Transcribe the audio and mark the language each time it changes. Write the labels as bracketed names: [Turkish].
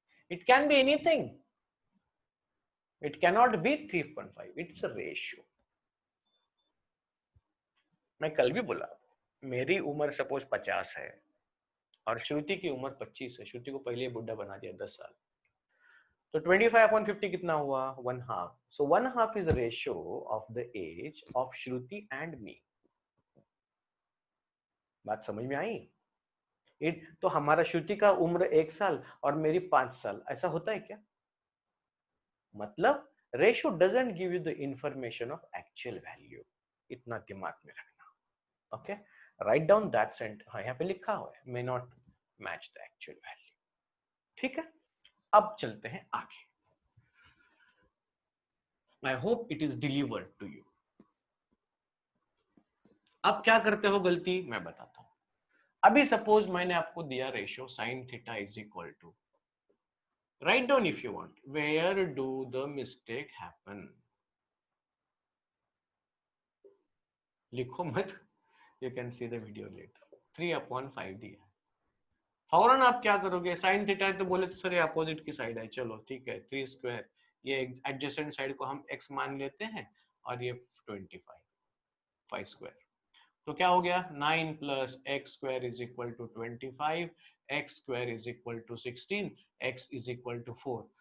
[English] It can be anything. It cannot be 3.5. It's a ratio. [Hindi] मैं कल भी बोला, मेरी उम्र सपोज 50 है और श्रुति की उम्र 25 है. श्रुति को पहले बुढ़ा बना दिया 10 साल. तो 25/50 कितना हुआ? 1/2. [English] So 1/2 is the ratio of the age of Shruti and me. [Hindi] बात समझ में आई? तो हमारा श्रुति का उम्र 1 साल और मेरी 5 साल, ऐसा होता है क्या? [English] मतलब ratio doesn't give you the information of actual value. [Hindi] इतना दिमाग में रखना. [English] Okay, write down that sent. [Hindi] हाँ, यहाँ पे लिखा हुआ है [English] May not match the actual value. [Hindi] ठीक है, अब चलते हैं आगे. [English] I hope it is delivered to you. [Hindi] अब क्या करते हो गलती, मैं बताता हूं. अभी सपोज मैंने आपको दिया ratio sine theta is equal to, [English] write down if you want, where do the mistake happen. [Hindi] लिखो मत, [English] you can see the video later. [Hindi] 3/5 दिया. फौरन आप क्या करोगे, साइन थीटा है तो बोले तो सर ये अपोजिट की साइड है, चलो ठीक है 3 स्क्वायर, ये एडजेसेंट साइड को हम x मान लेते हैं और ये 25 5 स्क्वायर. तो क्या हो गया, 9 plus x square is equal to 25, x square is equal to 16, x is equal to 4.